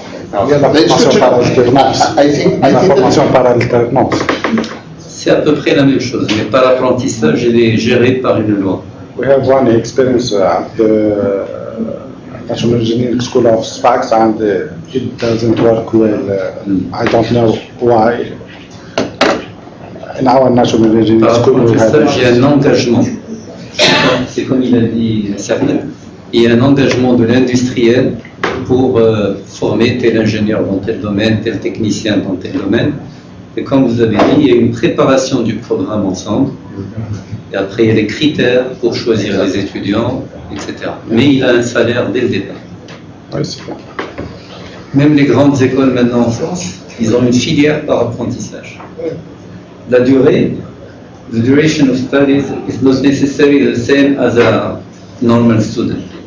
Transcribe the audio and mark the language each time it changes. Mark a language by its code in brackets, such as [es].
[fr] Il y a la formation par alternance. La formation par alternance. C'est à peu près la même chose, mais par apprentissage, elle est gérée par une loi. [en] We have one experience at the National Engineering School of Sfax, and it doesn't work well. I don't know why. In our National Engineering [fr] Par [en] School, we have. [fr] apprentissage, il y a un engagement. C'est comme il a dit Sernet. Il y a un engagement de l'industriel pour former tel ingénieur dans tel domaine, tel technicien dans tel domaine. Et comme vous avez dit, il y a une préparation du programme ensemble. Et après, il y a des critères pour choisir les étudiants, etc. Mais il a un salaire dès le départ. Oui, c'est clair. Même les grandes écoles maintenant en France, ils ont une filière par apprentissage. La durée, [en] the duration of studies is not necessarily the same as a normal student.